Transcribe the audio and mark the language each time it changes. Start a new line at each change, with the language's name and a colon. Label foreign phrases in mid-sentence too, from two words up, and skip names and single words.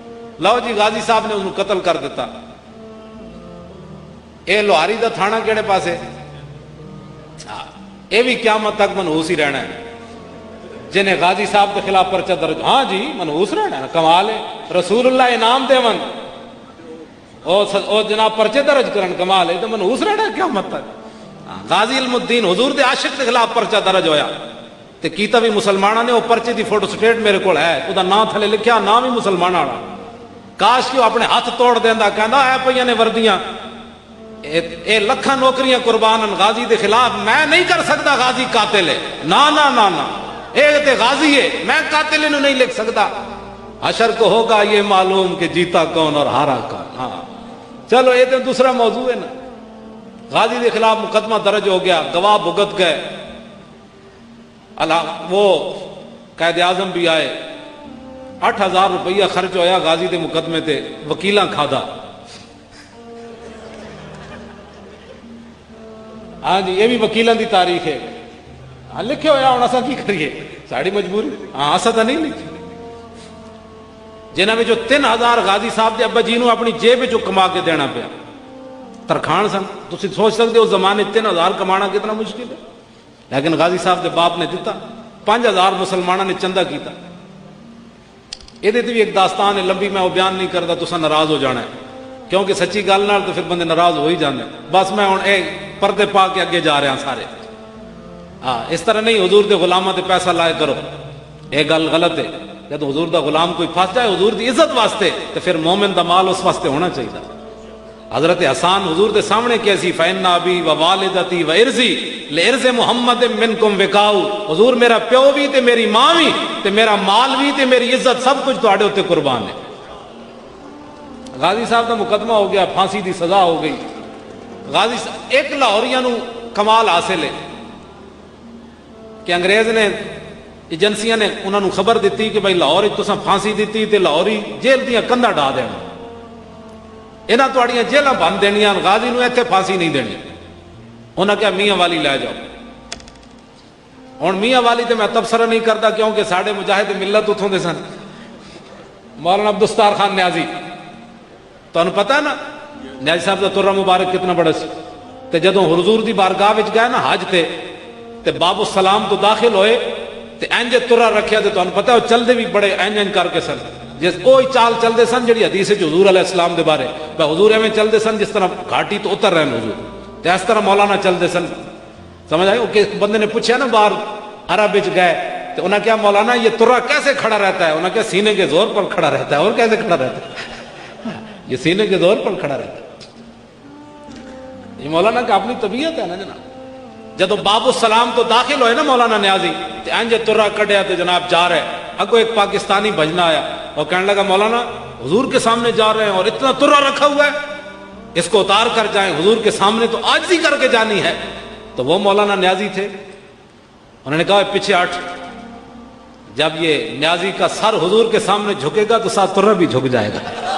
Punjabi: لو جی غازی صاحب نے انہوں قتل کر دیتا۔ اے لوہاری دا تھانہ کیڑے پاسے، اے بھی قیامت تک منحوس ہی رہنا ہے، جنہیں غازی صاحب کے خلاف پرچہ درج، ہاں جی منحوس رہنا ہے، کمال ہے، رسول اللہ انعام دے ون او جناب پرچے درج کرن، کمال ہے، تو منحوس رہنا ہے قیامت تک۔ غازی علم الدین حضور دے عاشق کے خلاف پرچہ درج ہویا، تے کیتا بھی مسلمانہ نے، وہ پرچے دی فوٹو سٹیٹ میرے کو ہے، وہ دا نام تھلے لکھیا، نام ہی مسلمان آڑا، کاش کہ وہ اپنے ہاتھ توڑ دیندہ، کہندا اے پئیاں نے وردیاں، اے لکھاں نوکریاں قربان غازی دے خلاف، میں نہیں کر سکتا غازی قاتل ہے، نا نا نا نا، ایک تے غازی ہے، میں قاتل انہوں نہیں لکھ سکتا۔
Urdu: حشر کو ہوگا یہ معلوم کہ جیتا کون اور ہارا کون۔ ہاں چلو یہ تو دوسرا موضوع ہے نا۔ غازی کے خلاف مقدمہ درج ہو گیا، گواہ بھگت گئے، وہ قائد اعظم بھی آئے،
Punjabi: 8,000 روپیہ خرچ ہویا غازی دے مقدمے تے، وکیلاں کھادا۔ ہاں جی یہ بھی وکیلاں دی تاریخ ہے، ہاں لکھے ہویا ہوں اسا کی کریے، ساڑی مجبوری، ہاں اسا تا نہیں لکھی۔ جنہاں میں جو 3,000 غازی صاحب دے ابا جی نو اپنی جیب جو کما کے دینا پیا، ترخان سن، تسی سوچ سکتے ہو زمانے 3,000 کمانا کتنا مشکل ہے، لیکن غازی صاحب دے باپ نے دیتا، 5,000 مسلمانوں نے چندہ کیتا۔
Urdu: یہ دیتے بھی ایک داستان ہے لمبی، میں وہ بیان نہیں کرتا،
Punjabi: تسا ناراض ہو جانا ہے، کیونکہ سچی گل نال تو پھر بندے ناراض ہو ہی جانے۔ بس میں ہوں اے پردے پا کے اگے جا رہا سارے، ہاں اس طرح نہیں حضور دے غلامہ تے پیسہ لائے کرو، یہ گل غلط ہے۔ جب حضور دا غلام کوئی پھنس جائے حضور دی عزت واسطے، تو پھر مومن دا مال اس واسطے ہونا چاہیے۔ حضرت حسان حضور دے سامنے کیسی،
Arabic: فَإِنَّ أَبِي وَوَالِدَتِي وَإِرْضِي لِإِرْضِ مُحَمَّدٍ مِّنْكُمْ وِقَاءُ،
Punjabi: حضور میرا پیو بھی تے میری ماں بھی تے میرا مال بھی تے میری عزت سب کچھ تواڈے اوتے قربان ہے۔ غازی صاحب دا مقدمہ ہو گیا، پھانسی دی سزا ہو گئی۔ غازی صاحب ایک لاہوریاں نو کمال حاصل ہے کہ انگریز نے ایجنسیاں نے انہوں نے خبر دیتی کہ بھائی لاہور تساں پھانسی دیتی تے لاہوری جیل دیاں کندا ڈا دینا، انہاں تواڈیاں جیلاں بن دینیاں، غازی نو ایتھے پھانسی نہیں دینی۔ انہاں کہا میاں والی لے جاؤ۔ ہن میاں والی تے میں تبصرہ نہیں کرتا کیونکہ ساڈے مجاہد ملت اتھوں دے سن، مولانا عبدالستار خان نیازی، تانوں پتہ ہے نا نیازی صاحب دا ترہ مبارک کتنا بڑا سی، تے جدوں حضور دی بارگاہ وچ گئے نا حج تے باب السلام تو داخل ہوئے تے انج ترا رکھیا تے تانوں پتہ ہے چلدے بھی بڑے انج کر کے سن، جس کوئی چال چلدے سن جڑی حدیث وچ حضور علیہ السلام دے بارے بھائی حضور ایویں چلدے سن جس طرح گھاٹی تو اتر رہے ہیں حضور، تے اس طرح مولانا چلدے سن. سمجھ آئی؟
Urdu: کہ بندے نے پوچھا نا
Punjabi: باہر عرب وچ گئے
Urdu: تو انہوں نے کہا مولانا یہ ترا کیسے کھڑا رہتا ہے؟ انہوں نے کہا سینے کے زور پر کھڑا رہتا ہے. اور کیسے کھڑا رہتا ہے؟ یہ سینے کے زور پر کھڑا رہتا ہے. یہ مولانا کا اپنی طبیعت ہے نا جناب.
Punjabi: جدو باب السلام تو داخل ہوئے نا مولانا نیازی تے انج ترا کڈیا تے جناب جا رہے.
Urdu: اگو ایک پاکستانی بھجنا آیا اور کہنے لگا مولانا حضور کے سامنے جا رہے ہیں اور اتنا ترا رکھا ہوا ہے، اس کو اتار کر جائیں، حضور کے سامنے تو عاجزی کر کے جانی ہے. تو وہ مولانا نیازی تھے، انہوں نے کہا پیچھے ہٹ. جب یہ نیازی کا سر حضور کے سامنے جھکے گا تو ساتھ ترا بھی جھک جائے گا.